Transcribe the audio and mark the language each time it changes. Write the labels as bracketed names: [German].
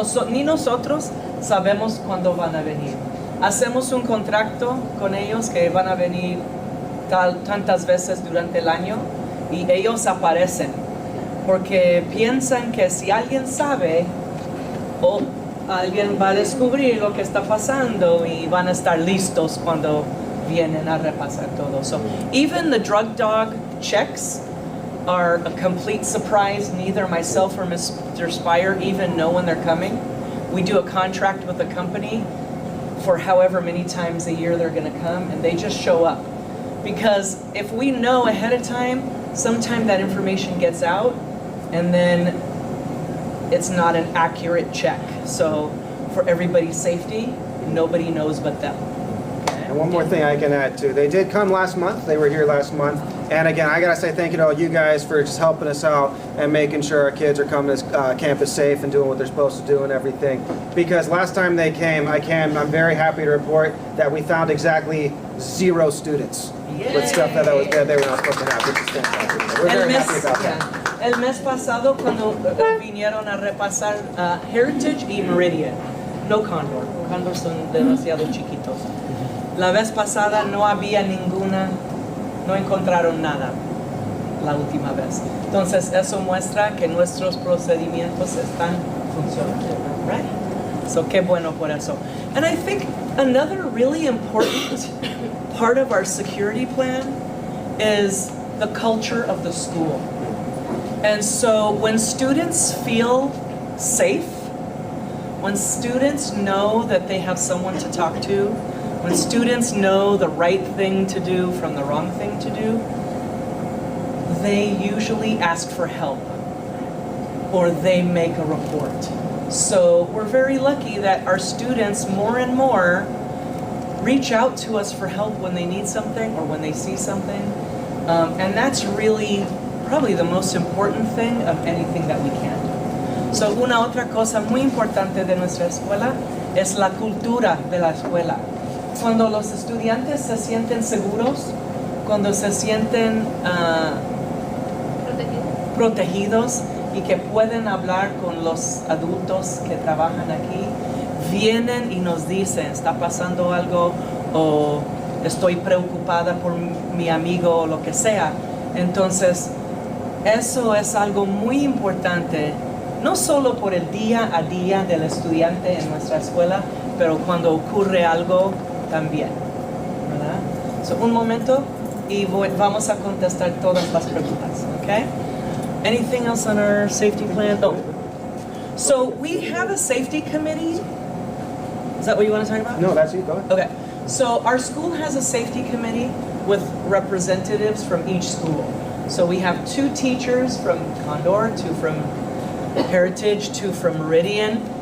[Spanish] Ni nosotros sabemos cuándo van a venir. Hacemos un contrato con ellos que van a venir tantas veces durante el año y ellos aparecen porque piensan que si alguien sabe o alguien va a descubrir lo que está pasando y van a estar listos cuando vienen a repasar todo. [English] So even the drug dog checks are a complete surprise. Neither myself or Mr. Spire even know when they're coming. We do a contract with a company for however many times a year they're going to come, and they just show up. Because if we know ahead of time, sometimes that information gets out, and then it's not an accurate check. So for everybody's safety, nobody knows but them. Okay? And one more thing I can add too. They did come last month. They were here last month. And again, I gotta say thank you to all you guys for just helping us out and making sure our kids are coming to campus safe and doing what they're supposed to do and everything. Because last time they came, I'm very happy to report that we found exactly 0 students with stuff that they were not supposed to have, which is fantastic. We're very happy about that. [Spanish] El mes pasado cuando vinieron a repasar Heritage y Meridian, no Condor. Condor son demasiado chiquitos. La vez pasada no había no encontraron nada la última vez. Entonces eso muestra que nuestros procedimientos están funcionando, right? So qué bueno por eso. [English] And I think another really important part of our security plan is the culture of the school. And so when students feel safe, when students know that they have someone to talk to, when students know the right thing to do from the wrong thing to do, they usually ask for help or they make a report. So we're very lucky that our students more and more reach out to us for help when they need something or when they see something. And that's really probably the most important thing of anything that we can do. [Spanish] So una otra cosa muy importante de nuestra escuela es la cultura de la escuela. Cuando los estudiantes se sienten seguros, cuando se sienten protegidos y que pueden hablar con los adultos que trabajan aquí, vienen y nos dicen, está pasando algo o estoy preocupada por mi amigo o lo que sea. Entonces, eso es algo muy importante, no solo por el día a día del estudiante en nuestra escuela, pero cuando ocurre algo también, ¿verdad? So, un momento y vamos a contestar todas las preguntas, okay? [English] Anything else on our safety plan? Oh, so we have a safety committee. Is that what you want to talk about? No, that's you. Go ahead. Okay. So our school has a safety committee with representatives from each school. So we have 2 teachers from Condor, 2 from Heritage, 2 from Meridian,